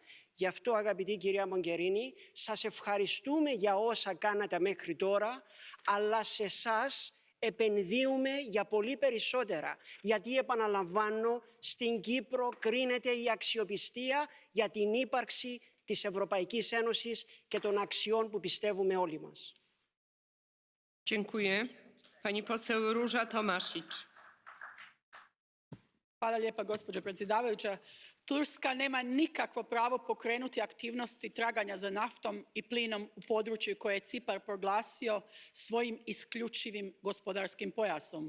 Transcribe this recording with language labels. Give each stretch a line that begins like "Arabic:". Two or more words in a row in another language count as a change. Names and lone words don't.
Greek: Γι' αυτό, αγαπητή κυρία Μογκερίνη, σας ευχαριστούμε για όσα κάνατε μέχρι τώρα, αλλά σε εσάς επενδύουμε για πολύ περισσότερα. Γιατί, επαναλαμβάνω, στην Κύπρο κρίνεται η αξιοπιστία για την ύπαρξη της Ευρωπαϊκής Ένωσης και των αξιών που πιστεύουμε όλοι μας.
Polish: Dziękuję. Pani poseł Róża Tomasić.
Croatian: Hvala lijepa, gospođo predsjedavajuća. Turska nema nikakvo pravo pokrenuti aktivnosti traganja za naftom i plinom u području koje je Cipar proglasio svojim isključivim gospodarskim pojasom.